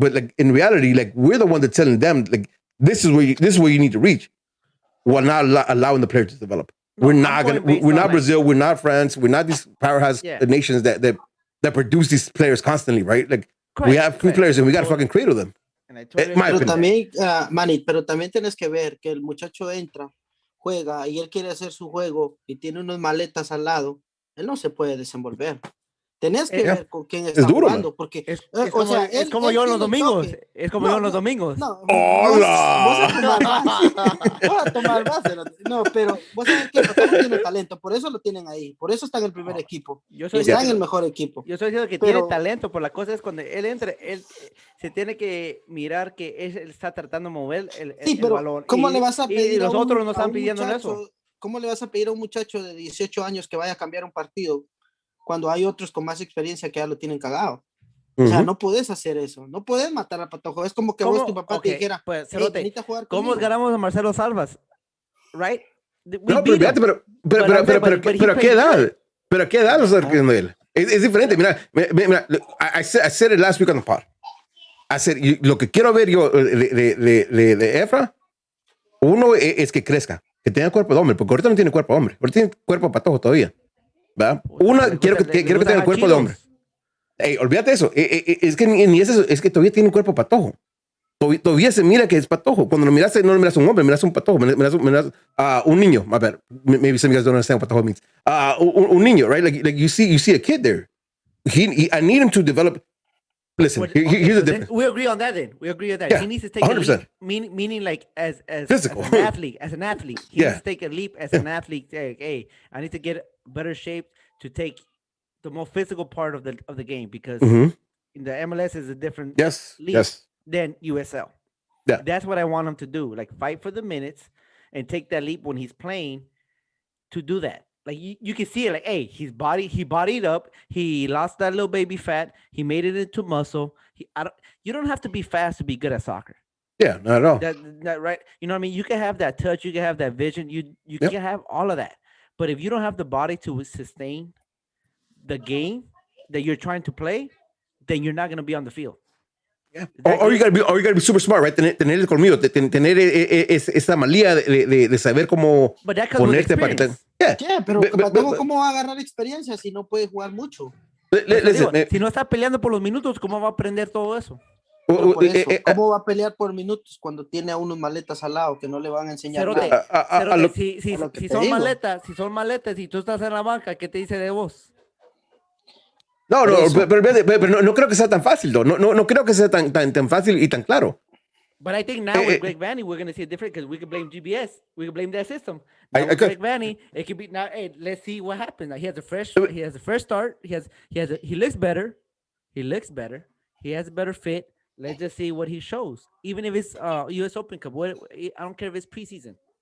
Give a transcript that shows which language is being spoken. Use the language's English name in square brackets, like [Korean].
[English] But like in reality, like we're the one that's telling them like this is where you need to reach, while not allowing the players to develop. No, we're not Brazil, we're not France, we're not these powerhouse nations that produce these players constantly, right? Like we have good players and we got to fucking cradle them. [Spanish] Pero también, Manny, pero también tienes que ver que el muchacho entra, juega y él quiere hacer su juego y tiene unas maletas al lado, él no se puede desenvolver. Tenés que ver con quién está jugando, porque es como yo en los domingos. Es como yo en los domingos. No, vos a tomar base. No, pero vos sabés que Patojo tiene talento, por eso lo tienen ahí, por eso está en el primer equipo. Está en el mejor equipo. Yo estoy diciendo que tiene talento, por la cosa es cuando él entra, él se tiene que mirar que él está tratando de mover el balón. ¿Cómo le vas a pedir y los otros no están pidiendo eso? ¿Cómo le vas a pedir a un muchacho de 18 años que vaya a cambiar un partido cuando hay otros con más experiencia que ya lo tienen cagado? O sea, no puedes hacer eso. No puedes matar a Patojo. Es como que vos, tu papá te dijera, pues, venite a jugar conmigo. ¿Cómo ganamos a Marcelo Salvas? [English] Right? [Spanish] No, pero ¿a qué edad? ¿Pero a qué edad lo está requiriendo él? Es diferente. [English] Mira, I said it last week on the pod. I said, [Spanish] lo que quiero ver yo de Efra, uno es que crezca, que tenga cuerpo de hombre, porque ahorita no tiene cuerpo de hombre. Ahorita tiene cuerpo de Patojo todavía. ¿Verdad? Quiero que tenga el cuerpo de hombre. Ey, olvídate eso. Es que ni es eso. Es que todavía tiene un cuerpo Patojo. Todavía se mira que es Patojo. Cuando lo miras, no lo miras a un hombre, miras a un Patojo. Miras a un niño. A ver, [English] maybe some guys don't understand what Patojo means. [Spanish] Un niño, [English] right? Like you see a kid there. I need him to develop. Listen, here's the difference. We agree on that then. We agree on that. Yeah, he needs to take 100%. A leap, meaning like as physical. As an athlete. He needs to take a leap as an athlete. Hey, I need to get better shape to take the more physical part of the game, because in the MLS is a different league than USL. Yeah. That's what I want him to do. Like fight for the minutes and take that leap when he's playing to do that. Like you can see it, like, hey, he bodied up. He lost that little baby fat. He made it into muscle. You don't have to be fast to be good at soccer. Yeah, not at all. That right? You know what I mean? You can have that touch. You can have that vision. You can have all of that. But if you don't have the body to sustain the game that you're trying to play, then you're not going to be on the field. Yeah. Or you gotta be super smart, right? [Spanish] Tener el colmillo, tener esa malía de saber cómo ponerte para que te... Yeah, pero ¿cómo va a agarrar experiencia si no puede jugar mucho? Si no está peleando por los minutos, ¿cómo va a aprender todo eso? ¿Cómo va a pelear por minutos cuando tiene a unos maletas al lado que no le van a enseñar nada? Si son maletas y tú estás en la banca, ¿qué te dice de vos? Pero no creo que sea tan fácil, no creo que sea tan fácil y tan claro. [English] But I think now with Greg Vanny, we're going to see it different, because we can blame GBS. We can blame that system. Now with Greg Vanny, it could be now. Hey, let's see what happens. Now, he has the first start. He looks better. He has a better fit. Let's just see what he shows. Even if it's US Open Cup, I don't care if it's preseason.